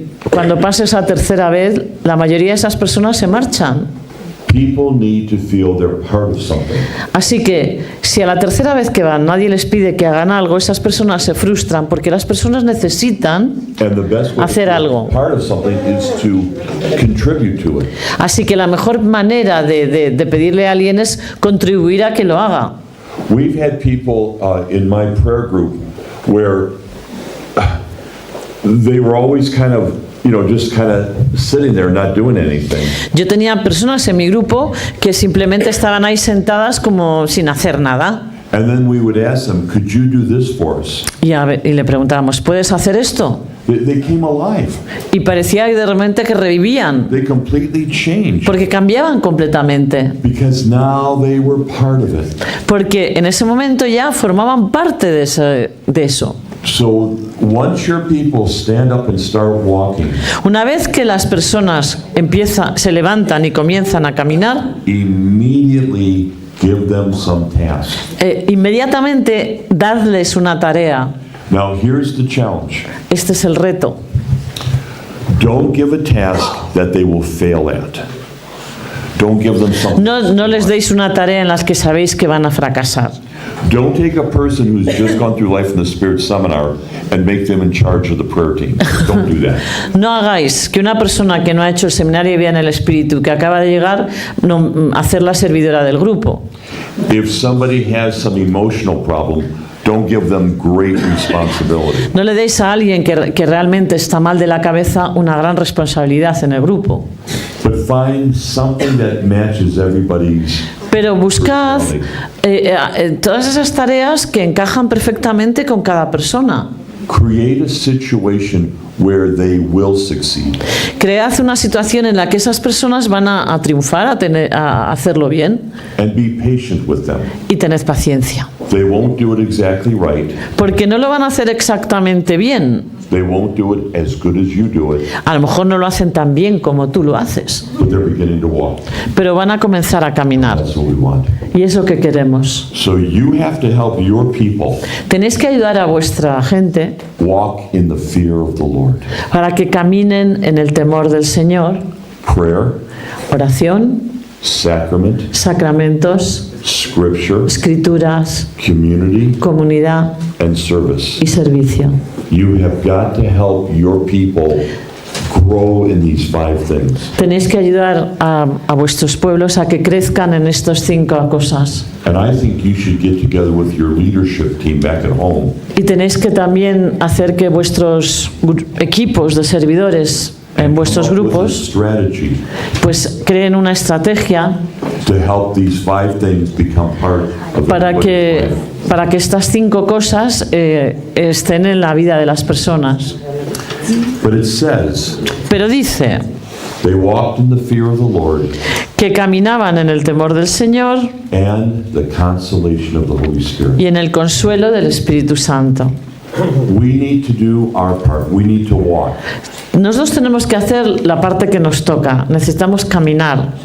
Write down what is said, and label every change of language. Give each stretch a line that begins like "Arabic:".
Spanish: cuando pase esa tercera vez, la mayoría de esas personas se marchan.
English: People need to feel they're part of something.
Spanish: Así que, si a la tercera vez que van nadie les pide que hagan algo, esas personas se frustran porque las personas necesitan
English: And the best way
Spanish: hacer
English: to
Spanish: algo.
English: be part of something is to contribute to it.
Spanish: Así que la mejor manera de pedirle a alguien es contribuir a que lo haga.
English: We've had people in my prayer group where they were always kind of, just kind of sitting there not doing anything.
Spanish: Yo tenía personas en mi grupo que simplemente estaban ahí sentadas como sin hacer nada.
English: And then we would ask them, could you do this for us?
Spanish: Y le preguntábamos, ¿puedes hacer esto?
English: They came alive.
Spanish: Y parecía de repente que revivían,
English: They completely changed
Spanish: porque cambiaban completamente.
English: because now they were part of it.
Spanish: Porque en ese momento ya formaban parte de eso.
English: So once your people stand up and start walking,
Spanish: Una vez que las personas se levantan y comienzan a caminar,
English: immediately give them some task.
Spanish: inmediatamente dadles una tarea.
English: Now here's the challenge.
Spanish: Este es el reto.
English: Don't give a task that they will fail at. Don't give them something.
Spanish: No les deis una tarea en la que sabéis que van a fracasar.
English: Don't take a person who's just gone through Life in the Spirit seminar and make them in charge of the prayer team. Don't do that.
Spanish: No hagáis que una persona que no ha hecho el seminario de vida en el Espíritu, que acaba de llegar, hacerla servidora del grupo.
English: If somebody has some emotional problem, don't give them great responsibility.
Spanish: No le deis a alguien que realmente está mal de la cabeza una gran responsabilidad en el grupo.
English: But find something that matches everybody's.
Spanish: Pero buscad todas esas tareas que encajan perfectamente con cada persona.
English: Create a situation where they will succeed.
Spanish: Cread una situación en la que esas personas van a triunfar, a hacerlo bien,
English: And be patient with them.
Spanish: y tened paciencia.
English: They won't do it exactly right.
Spanish: Porque no lo van a hacer exactamente bien.
English: They won't do it as good as you do it,
Spanish: A lo mejor no lo hacen tan bien como tú lo haces,
English: but they're beginning to walk.
Spanish: pero van a comenzar a caminar.
English: That's what we want.
Spanish: Y eso que queremos.
English: So you have to help your people
Spanish: Tenéis que ayudar a vuestra gente
English: walk in the fear of the Lord.
Spanish: para que caminen en el temor del Señor.
English: Prayer,
Spanish: Oración,
English: sacrament,
Spanish: sacramentos,
English: scripture,
Spanish: escrituras,
English: community,
Spanish: comunidad
English: and service.
Spanish: y servicio.
English: You have got to help your people grow in these 5 things.
Spanish: Tenéis que ayudar a vuestros pueblos a que crezcan en estas 5 cosas.
English: And I think you should get together with your leadership team back at home
Spanish: Y tenéis que también hacer que vuestros equipos de servidores en vuestros
English: come up with a
Spanish: grupos
English: strategy
Spanish: pues creen una estrategia
English: to help these 5 things become part of
Spanish: para que,
English: everybody's life.
Spanish: para que estas 5 cosas estén en la vida de las personas.
English: But it says,
Spanish: Pero dice
English: they walked in the fear of the Lord
Spanish: que caminaban en el temor del Señor
English: and the consolation of the Holy Spirit.
Spanish: y en el consuelo del Espíritu Santo.
English: We need to do our part. We need to walk.
Spanish: Nosotros tenemos que hacer la parte que nos toca, necesitamos caminar,